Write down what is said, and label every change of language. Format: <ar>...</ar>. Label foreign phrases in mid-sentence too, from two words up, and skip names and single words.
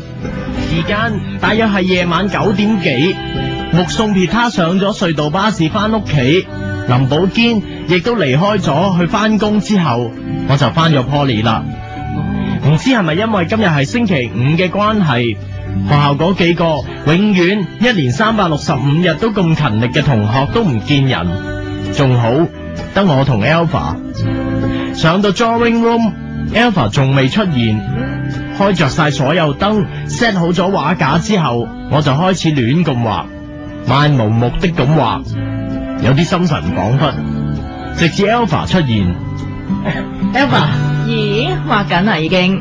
<yue>時間大約係夜晚9點幾，目送撇他上咗隧道巴士翻屋企，林寶堅亦都離開咗去翻工之後，我就翻咗 Poly 啦。唔知係咪因為今日係星期5嘅關係，學校嗰幾個永遠1年365日都咁勤力嘅同學都唔見人，仲好得我同 Alpha 上到</yue> <en>drawing room，</en> <yue>Alpha 仲未出現，開着晒所有燈 set 好咗畫架之後，我就開始亂咁畫，漫無目的咁畫，有啲心神恍惚，直至 Alpha 出現。Alpha，咦，畫緊啦已經？</yue>